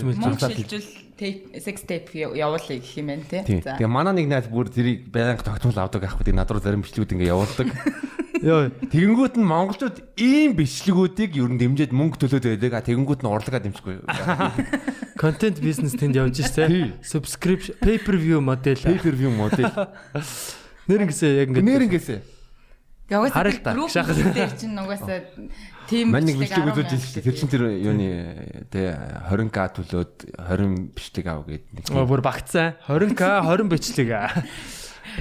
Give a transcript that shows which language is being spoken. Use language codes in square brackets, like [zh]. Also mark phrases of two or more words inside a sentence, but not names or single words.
[en] sex tape [mn] явуулъя гэх юм байна тий. Тэгээ манай нэг найз бүр тэрийг байнга тогтмол авдаг байхгүй. Над руу зарим бичлэгүүд ингээ явуулдаг. Йоо. Тэгэнгүүт нь монголчууд ийм бичлэгүүдийг ер нь дэмжиж мөнгө төлөөд байдаг. Тэгэнгүүт нь урлагаа дэмжихгүй. [en] content business [mn] тэнд явж штэ. [en] Subscription, pay-per-view [mn] модель. Нэрнгэсээ яг ингэ. Нэрнгэсээ. Яваад групп дээр чинь нугасаа тийм бичлэг үзүүлж ирсэн. Тэр чинь тэр юуны тэ 20k төлөөд 20 бичлэг ав гэдэг. Бүр багцсан. 20k 20 бичлэг.